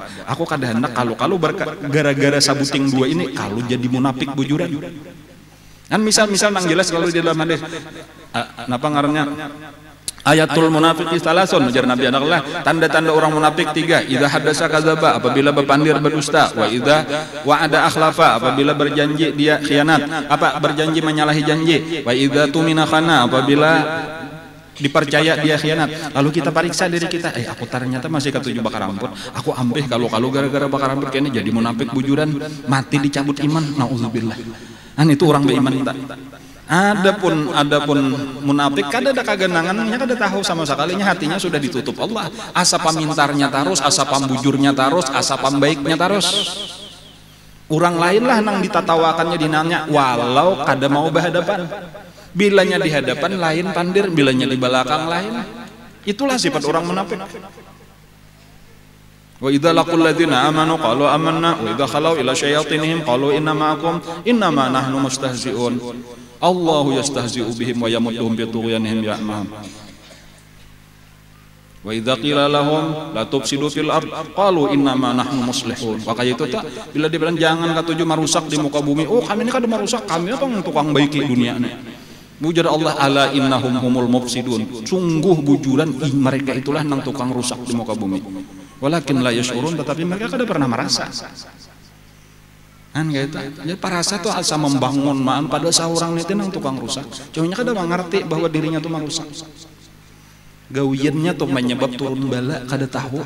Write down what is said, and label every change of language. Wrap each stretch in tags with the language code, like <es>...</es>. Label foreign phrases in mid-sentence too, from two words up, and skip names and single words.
<bjn>Aku kada hendak kalau gara-gara sabuting dua ini kalau jadi munafik bujuran. Kan misal nang jelas kalau di dalam hadis napa ngarannya?</bjn> <ar>آية المنافق ثلاث,</ar> <bjn>ujar Nabi Allah, tanda-tanda orang munafik tiga.</bjn> <ar>إذا حدث كذب,</ar> <bjn>apabila berpandir berdusta.</bjn> <ar>وإذا وعد أخلف,</ar> <id>apabila berjanji dia khianat.</id> <bjn>Berjanji menyalahi janji.</bjn> <ar>وإذا اؤتمن خان,</ar> <bjn>apabila dipercaya dia khianat. Lalu kita periksa diri kita, aku ternyata masih ketujuh bakar ampun. Aku ampih kalau gara-gara bakar ampun kayaknya jadi munafik bujuran, mati dicabut iman. Nauzubillah. Itu orang beriman tak. Adapun munafik kada ada kagenangannya, kada tahu sama sekalinya, hatinya sudah ditutup Allah. Asa pamintarnya tarus, asa pambujurnya tarus, asa pambaiknya tarus. Orang lain lah nang ditatawakannya dinanya, walau kada mau berhadapan. Bilanya di hadapan lain pandir, bilanya di belakang lain. Itulah sifat orang munafik.</bjn> <ar>وإذا لقوا الذين آمنوا قالوا آمنا وإذا خلوا إلى شياطينهم قالوا إنا معكم إنما نحن مستهزئون. الله يستهزئ بهم ويمدهم في طغيانهم يعمهون. وإذا قيل لهم لا تفسدوا في الأرض قالوا إنما نحن مصلحون.</ar> <bjn>Makanya itu tak bila dibilang jangan katuju merusak di muka bumi, kami ini kada merusak, kami apa tukang baiki dunia ini. Bujar Allah,</bjn> <ar>ألا إنهم هم المفسدون.</ar> <bjn>Sungguh bujuran mereka itulah nang tukang rusak di muka bumi.</bjn> <ar>ولكن لا يشعرون,</ar> <bjn>tetapi mereka kada pernah merasa. Jadi parasa tuh asa membangun pada seorang itu nang tukang rusak. Cuma kada mengerti bahwa dirinya tuh merusak. Gawiannya tuh penyebab turun bala kada tahu.</bjn>